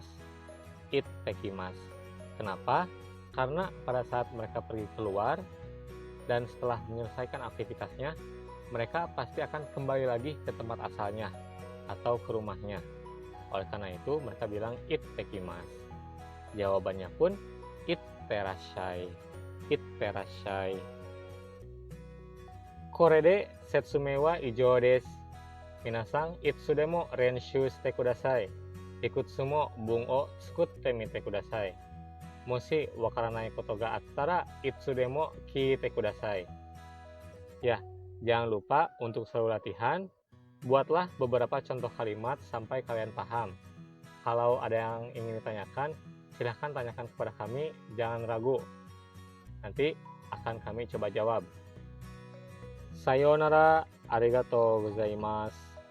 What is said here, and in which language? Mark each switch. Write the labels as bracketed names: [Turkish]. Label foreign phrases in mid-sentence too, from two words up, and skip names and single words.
[Indonesian] Ittekimasu. Kenapa? Karena pada saat mereka pergi keluar dan setelah menyelesaikan aktivitasnya, mereka pasti akan kembali lagi ke tempat asalnya atau ke rumahnya. Oleh karena itu, mereka bilang ittekimasu. Jawabannya pun itterashai. [Japanese] いってらっしゃい。これで説明は以上です. みなさん、いつでも練習してください. いくつも文を作ってみてください. もしわからないことがあったら、いつでも聞いてください. [Indonesian] Ya, jangan lupa untuk selalu latihan. Buatlah beberapa contoh kalimat sampai kalian paham. Kalau ada yang ingin ditanyakan, silahkan tanyakan kepada kami, jangan ragu. Nanti akan kami coba jawab. [Japanese] さようなら、ありがとうございます.